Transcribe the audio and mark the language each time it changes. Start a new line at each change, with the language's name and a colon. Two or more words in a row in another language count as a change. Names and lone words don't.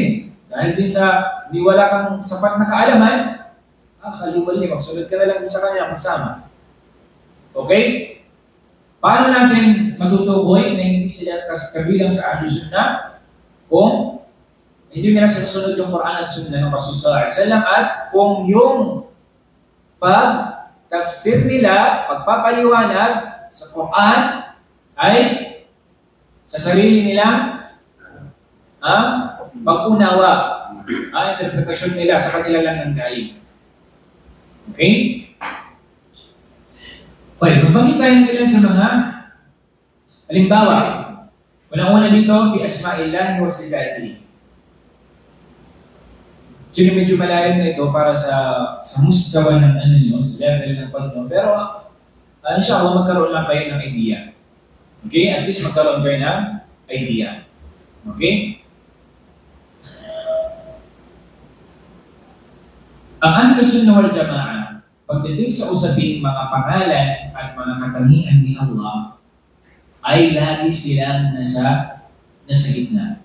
Filipino: Dahil din sa di wala kang sapat na kaalaman, kaliwali, magsunod ka na lang din sa kanya, magsama. Okay? Paano natin matutukoy na hindi sila kabilang sa Ahlus Sunnah kung hindi nila sinusunod yung Quran at Sunnah ng Rasul
Arabic: صلى الله عليه وسلم,
Filipino: at kung yung pag-tafsir nila, pagpapaliwanag sa Quran ay sa sarili nilang pag-unawa, interpretasyon nila sa kanila lang ng galing. Okay? Okay, magbangit tayo ng ilan sa mga halimbawa. Unang-una dito,
Arabic: في أسماء الله وصفاته.
Filipino: Actually, medyo malalim na ito para sa mustawa ng sa level ng Panginoon. Pero, inshallah, magkaroon lang kayo ng idea. Okay? At least magkaroon kayo ng idea. Okay? Ang Ahlus Sunnah wal Jama'ah, pagdating sa usaping mga pangalan at mga katangian ni Allah, ay lagi silang nasa gitna.